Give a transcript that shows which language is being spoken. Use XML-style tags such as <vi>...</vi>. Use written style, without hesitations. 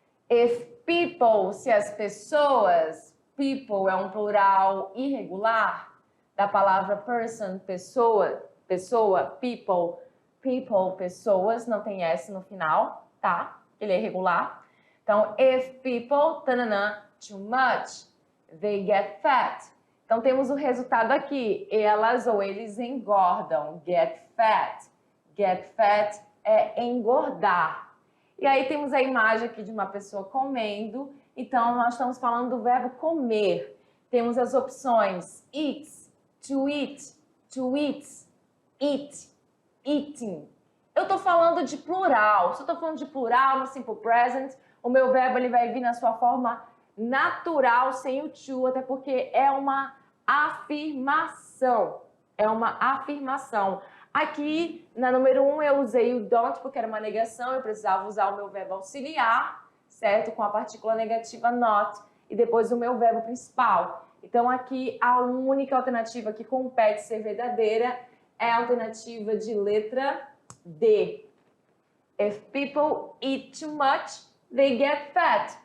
<en>If people,</en> <pt>se as pessoas, people é um plural irregular da palavra person, pessoa, people, pessoas, não tem S no final, tá? Ele é irregular.</pt> <en>Então, if people, tanana, too much, they get fat.</en> <pt>Então, temos o resultado aqui. Elas ou eles engordam.</pt> <en>Get fat. Get fat</en> <pt>é engordar. E aí temos a imagem aqui de uma pessoa comendo. Então, nós estamos falando do verbo comer. Temos as opções</pt> <en>eats, to eat, eat, eating.</en> <pt>Eu estou falando de plural. Se eu estou falando de plural no simple present, o meu verbo ele vai vir na sua forma natural, sem o to, até porque é uma afirmação. É uma afirmação. Aqui, na número 1, eu usei o don't porque era uma negação, eu precisava usar o meu verbo auxiliar, certo? Com a partícula negativa not, e depois o meu verbo principal. Então, aqui, a única alternativa que compete ser verdadeira é a alternativa de letra D.</pt> <en>If people eat too much, they get fat.</en>